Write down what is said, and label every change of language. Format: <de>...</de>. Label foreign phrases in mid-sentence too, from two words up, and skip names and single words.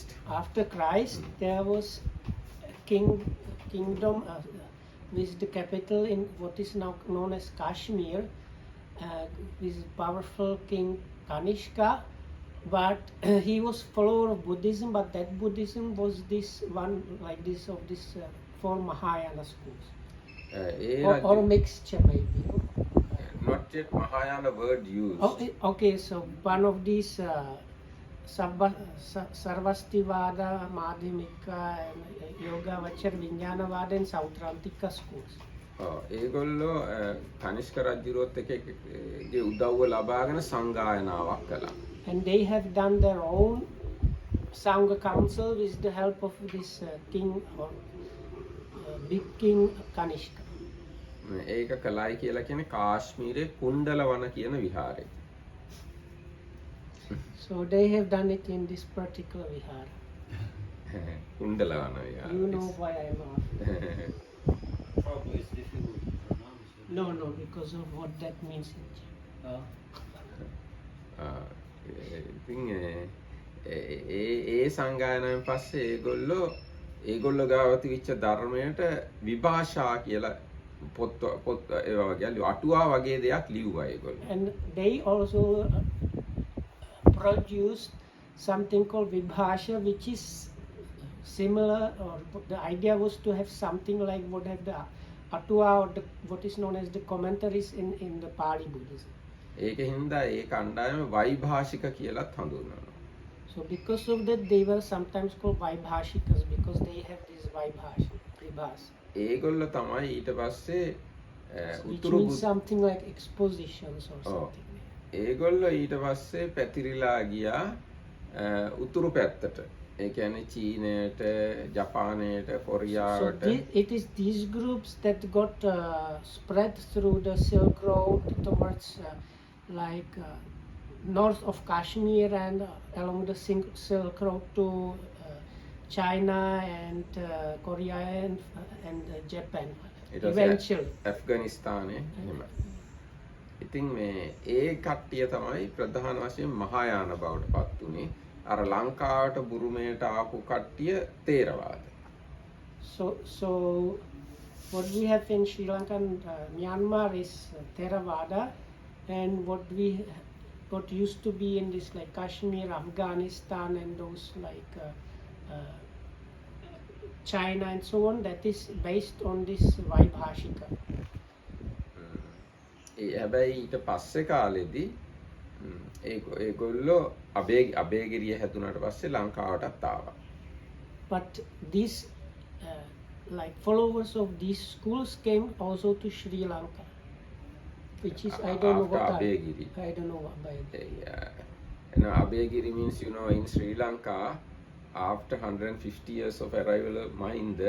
<en>after Christ there was kingdom with the capital in what is now known as Kashmir, with powerful king Kanishka, but he was follower of Buddhism, but that Buddhism was this one like this of this four Mahayana schools, or mixture maybe. Not yet Mahayana word used. Okay, so one of these Sarvastivada, Madhyamika, and Yoga Vachar, Vijnanavada and Sautrantika schools.</en> <si>ඒගොල්ලෝ කනිෂ්ක රජුරුවත් එකගේ උදව්ව ලබාගෙන සංගායනාවක් කළා.</si> <en>And they have done their own Sangha council with the help of this king or big king Kanishka.</en> <si>ඒක කළයි කියලා කියන්නේ කාශ්මීරේ කුණ්ඩලවන කියන විහාරය.</si> <en>So they have done it in this particular vihara.</en> <si>කුණ්ඩලවන විහාරය.</si> <en>You know why I'm asking. Probably it's difficult to pronounce. No, because of what that means in Japan.</en> <si>ඉතින් ඒ සංගායනාවෙන් පස්සේ ඒගොල්ලෝ ගාව තිබිච්ච ධර්මයට විභාෂා කියලා පොත් ඒවා වගේ අටුවා වගේ දෙයක් ලිව්වා ඒගොල්ලෝ.</si> <en>And they also produced something called Vibhasha, which is similar, or the idea was to have something like what have the Atua or what is known as the commentaries in the Pali Buddhism.</en> <si>ඒක හින්දා ඒ කණ්ඩායම වෛභාෂික කියලාත් හඳුන්වනවා.</si> <en>So because of that they were sometimes called Vaibhashikas because they have this Vibhasa.</en> <si>ඒගොල්ලෝ තමයි ඊට පස්සේ</si> <en>Which means something like expositions or something.</en> <si>ඒගොල්ලෝ ඊට පස්සේ පැතිරිලා ගියා උතුරු පැත්තට. ඒ කියන්නේ චීනයට, ජපානයට,</si> <en>So</en> <si>කොරියාවට.</si> <en>it is these groups that got spread through the Silk Road towards north of Kashmir and along the Silk Road to China and Korea and Japan eventually.</en> <si>ඇෆ්ගනිස්තානයේ එහෙම. ඉතින් මේ ඒ කට්ටිය තමයි ප්‍රධාන වශයෙන් මහායාන බවට පත් උනේ. අර ලංකාවට බුරුමයට ආපු කට්ටිය තේරවාද.</si> <en>So what we have in Sri Lanka and Myanmar is Theravada, and what used to be in this like Kashmir, Afghanistan, and those like China and so on, that is based on this Vaibhashika.</en> <si>හැබැයි ඊට පස්සේ කාලෙදී ඒගොල්ලෝ අබේගිරිය හැදුනට පස්සේ ලංකාවටත් ආවා.</si> <en>But these like followers of these schools came also to Sri Lanka, which is I don't know what Abegiri. I don't know what by And Abegiri means, you know, in Sri Lanka, after 150 years of arrival of Mahinda,</en>